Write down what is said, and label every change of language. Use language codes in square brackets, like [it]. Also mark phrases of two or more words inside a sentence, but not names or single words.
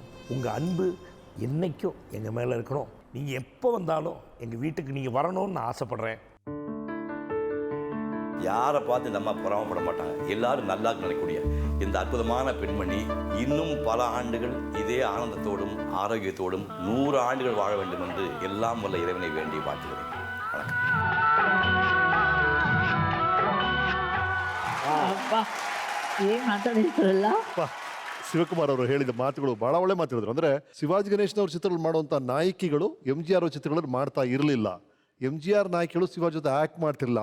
[ta] உங்கள் அன்பு என்றைக்கும் எங்கள் மேலே இருக்கணும். நீங்கள் எப்போ வந்தாலும் எங்கள் வீட்டுக்கு நீங்கள் வரணும்னு நான் ஆசைப்பட்றேன். யாரை பார்த்து இந்த அம்மா பொறாமப்பட மாட்டாங்க. எல்லாரும் நல்லா நினைக்கக்கூடிய இந்த அற்புதமான பெண்மணி இன்னும் பல ஆண்டுகள் இதே ஆனந்தத்தோடும் ஆரோக்கியத்தோடும் 100 ஆண்டுகள் வாழ வேண்டும் என்று எல்லாம் வல்ல இறைவனை வேண்டி வாழ்த்துகிறேன். [kn] ಶಿವಕುಮಾರ್ ಅವರು ಹೇಳಿದ ಮಾತುಗಳು ಬಹಳ ಒಳ್ಳೆ ಮಾತಾಡಿದ್ರು. ಅಂದ್ರೆ ಶಿವಾಜಿ ಗಣೇಶನ್ ಅವ್ರ ಚಿತ್ರಗಳು ಮಾಡುವಂತ ನಾಯಕಿಗಳು MGR ಅವ್ರ ಚಿತ್ರಗಳನ್ನು ಮಾಡ್ತಾ ಇರಲಿಲ್ಲ. MGR ನಾಯಕಿಗಳು ಶಿವಾಜಿ ಜೊತೆ ಆಕ್ಟ್ ಮಾಡ್ತಿರಲಿಲ್ಲ.